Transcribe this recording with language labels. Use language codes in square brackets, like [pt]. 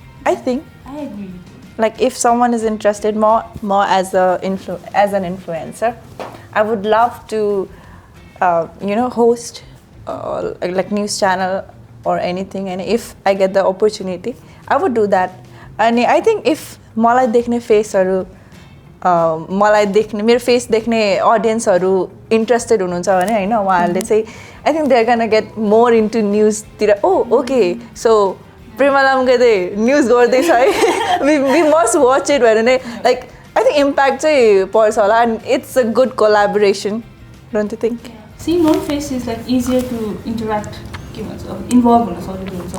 [en] I think. I agree with you. Like if someone is interested more as an influencer, I would love to host like news channel or anything, and if I get the opportunity I would do that. And I think if [ne] मलाई देख्ने फेसहरु मलाई देख्ने मेरो face देख्ने ऑडियन्सहरु interested हुनुहुन्छ भने हैन उहाँहरुले चाहिँ [en] I think they're going to get more into news [ne] तिर. [en] Oh, okay, so Prema Lamgade news गर्दैछ है, we must watch it भने like I think impact [ne] चाहिँ पर्छ होला [en] and it's a good collaboration, don't you think? Yeah. Seeing known face is like easier to interact, involve [ne] हुन सजिलो हुन्छ.